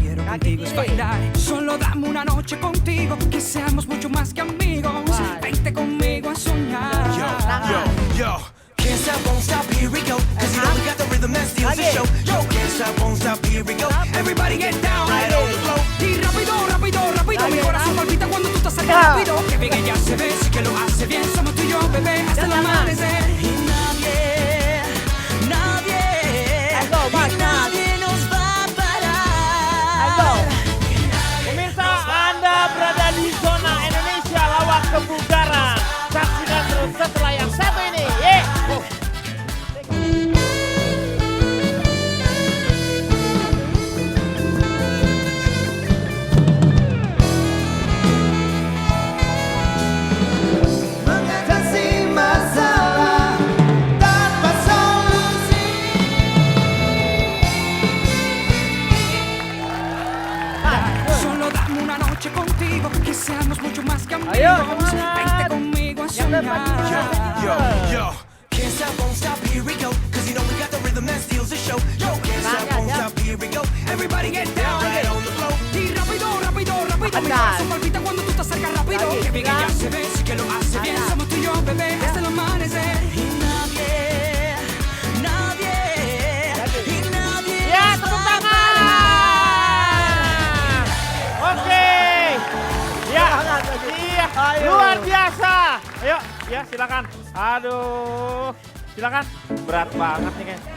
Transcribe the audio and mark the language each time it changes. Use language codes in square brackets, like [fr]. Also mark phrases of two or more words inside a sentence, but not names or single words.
[es] contigo es bailar. Solo dame una noche contigo, que seamos mucho más que amigos. Vente conmigo a soñar. [en] Yo, can't stop, won't stop, here we go. Cause you know we got the rhythm that steals the show. Yo, can't stop, won't stop, here we go. Everybody get down, right on the floor. [es] Y rápido, rápido, rápido, mi corazón palpita cuando tú te acercas rápido. Que bien ella se ve, sí que lo hace bien. Somos tú y yo, bebé, hasta el amanecer. Y nadie, nadie nos va a parar. [id] Pemirsa, Anda berada di zona Indonesia lawak kebugaran. Saksikan terus setelah yang satu ini. Mengatasi masalah tanpa solusi. [es] Solo dame una noche contigo, que seamos mucho más que amigos. Vente conmigo a soñar. [en] Yo, can't stop, won't stop, here we go. Cause you know we got the rhythm that steals the show. Yo, can't stop, won't stop, here we go. Everybody get down, right on the floor. [es] Y rápido, rápido, rápido, mi corazón palpita cuando tú te acercas rápido. Que bien ella se ve, sí que lo hace bien. Somos tú y yo, bebé, hasta el amanecer. Y nadie, [id] Ya, tepuk tangan. Oke. Ya, iya, luar biasa. Ayo, ya silakan. Aduh, silakan. Berat banget nih kayaknya.